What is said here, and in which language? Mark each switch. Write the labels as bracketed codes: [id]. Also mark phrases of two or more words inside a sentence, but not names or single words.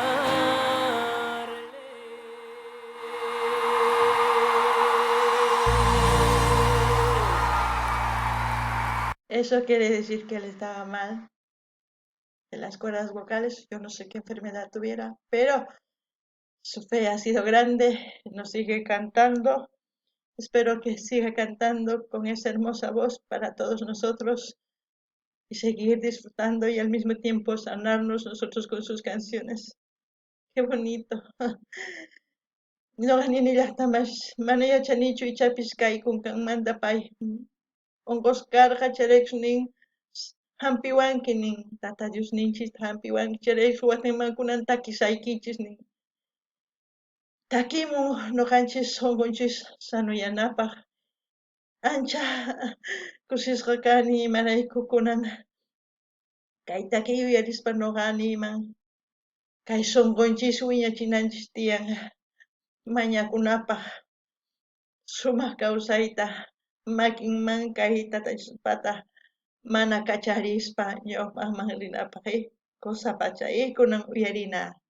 [es] Eso quiere decir que él estaba mal de las cuerdas vocales, yo no sé qué enfermedad tuviera, pero su fe ha sido grande, nos sigue cantando. Espero que siga cantando con esa hermosa voz para todos nosotros y seguir disfrutando y al mismo tiempo sanarnos nosotros con sus canciones. Qué bonito. [qu] No ganini llaqtamas mana yachanichu ichapis kay kunkanmanta pay onqosqarqa charaykunin hampiwanki nin tata Diosninchis hampiwanki charayku wasinmankunan takisaykichis nin takimun nuqanchis sunqunchis sanuyanapaq ancha kusisqa kani imarayku kunan kay takiy uyarispa nuqa niyman kay sunqunchis wiñachinanchis tiyan mañakunapaq sumaq kawsayta makinman kay tata Diospata mana kacharispa ñawpaqman rinapaq kusapachay kunan uyarina.